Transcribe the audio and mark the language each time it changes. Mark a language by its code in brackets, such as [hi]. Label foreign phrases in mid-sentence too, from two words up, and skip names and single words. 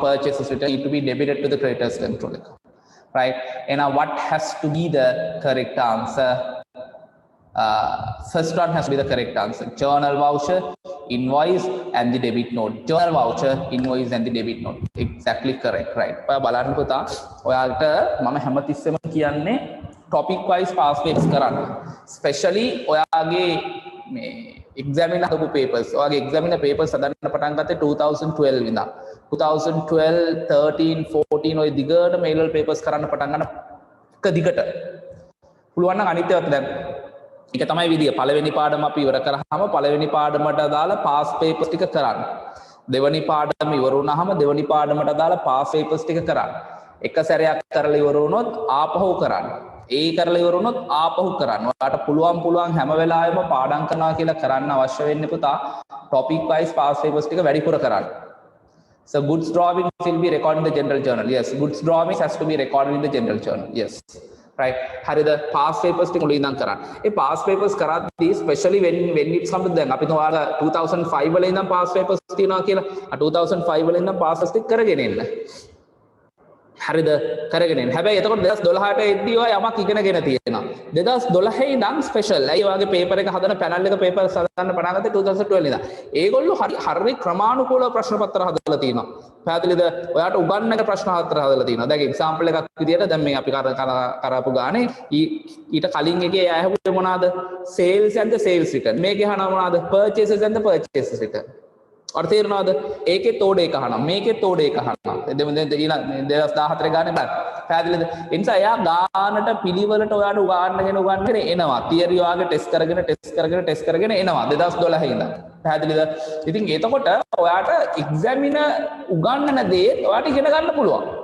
[en] Purchases return need to be debited to the creditors control account. Right? And now what has to be the correct answer? First one has to be the correct answer. Journal voucher, invoice, and the debit note. Journal voucher, invoice, and the debit note. Exactly correct, right? [si] ඔයා බලන්න පුතා. ඔයාලට මම හැමතිස්සෙම කියන්නේ [en] topic wise pass papers [si] කරන්න. Especially ඔයාගේ මේ examiner හදපු papers. ඔයාගේ [en] examiner papers [si] හදන්න පටන් ගත්තේ 2012 ඉඳන්. 2012, 13, 14 ඔය දිගට [en] mail papers [si] කරන්න පටන් ගන්න එක දිගට. පුළුවන් නම් අනිත් ඒවාත් දැන් ඒක තමයි විදිය. පළවෙනි පාඩම අපි ඉවර කරාම පළවෙනි පාඩමට දාලා [en] pass papers [si] ටික කරන්න. දෙවෙනි පාඩම ඉවර වුණාම දෙවෙනි පාඩමට දාලා [en] pass papers [si] ටික කරන්න. එක සැරයක් කරලා ඉවර වුණොත් ආපහු කරන්න. ඒ කරලා ඉවර වුණොත් ආපහු කරන්න. ඔයාලට පුළුවන් හැම වෙලාවෙම පාඩම් කරනවා කියලා කරන්න අවශ්‍ය වෙන්නේ පුතා [en] topic wise pass papers [si] ටික වැඩිපුර කරන්න. [en] So goods drawings will be recorded in the general journal. Yes, goods drawings has to be recorded in the general journal. Yes. Right. [si] හරිද? [en] pass papers [si] ටික මුලින් ඉඳන් කරන්න. ඒ [en] pass papers [si] කරද්දී [en] especially when it's come to [si] දැන් අපි ඔයාලා 2005 වල ඉඳන් [en] pass papers [si] තියනවා කියලා. 2005 වල ඉඳන් pass ටික කරගෙන එන්න. හරිද? කරගෙන එන්න. හැබැයි එතකොට 2012ට එද්දී ඔය යමක් ඉගෙනගෙන තියෙනවා. 2012 ඉඳන් ස්පෙෂල්. අය ඔයගේ පේපර් එක හදන පැනල් එක පේපර්ස් හදන්න පටන් ගත්තේ 2012 ඉඳන්. ඒගොල්ලෝ හරි ක්‍රමානුකූලව ප්‍රශ්න පත්‍ර හදලා තියෙනවා. පැහැදිලිද? ඔයාට උගන්නන ප්‍රශ්න පත්‍ර හදලා තියෙනවා. දැන් එක්සැම්පල් එකක් විදියට දැන් මේ අපි කරපු ගානේ ඊට කලින් එකේ ඇහුවේ මොනවාද? [en] sales and the sales return. [si] මේකේ අහනවා මොනවාද? [en] purchases and the purchases return. [si] අර තේරෙනවද? ඒකේ තෝඩ එක අහනවා. මේකේ තෝඩ එක අහනවා. 2014 ගානේ බලන්න. පැහැදිලිද? ඒ නිසා එයා ගානට පිළිවෙලට ඔයාට උගන්නගෙන එනවා. තියරි ඔයාගේ ටෙස්ට් කරගෙන එනවා 2012 ඉඳන්. පැහැදිලිද? ඉතින් එතකොට ඔයාට එක්සැමිනර් උගන්නන දේ ඔයාට ඉගෙන ගන්න පුළුවන්.